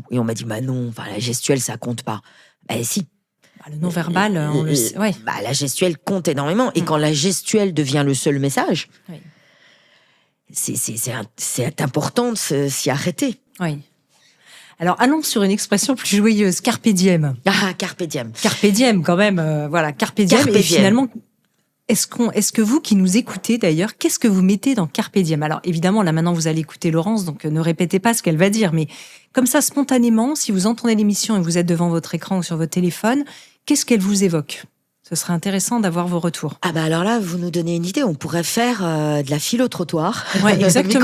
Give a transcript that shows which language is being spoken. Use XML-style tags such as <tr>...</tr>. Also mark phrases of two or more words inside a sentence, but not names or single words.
<fr>Et on m'a dit, non, la gestuelle, ça compte pas. Si. Le non-verbal, on le sait. Ouais. La gestuelle compte énormément. Et quand la gestuelle devient le seul message, c'est important de s'y arrêter. Oui. Alors, allons sur une expression plus joyeuse,</fr> <la>carpe diem. Ah, carpe diem. Carpe diem,</la> <fr>quand même.</fr> <la>Carpe diem.</la> <fr>Et finalement, est-ce que vous qui nous écoutez d'ailleurs, qu'est-ce que vous mettez dans</fr> <la>carpe diem ?</la> <fr>Alors évidemment, là maintenant vous allez écouter Laurence, donc ne répétez pas ce qu'elle va dire, mais comme ça spontanément, si vous entendez l'émission et vous êtes devant votre écran ou sur votre téléphone, qu'est-ce qu'elle vous évoque ? Ce serait intéressant d'avoir vos retours. Alors là, vous nous donnez une idée. On pourrait faire de la philo-trottoir, exactement,</fr>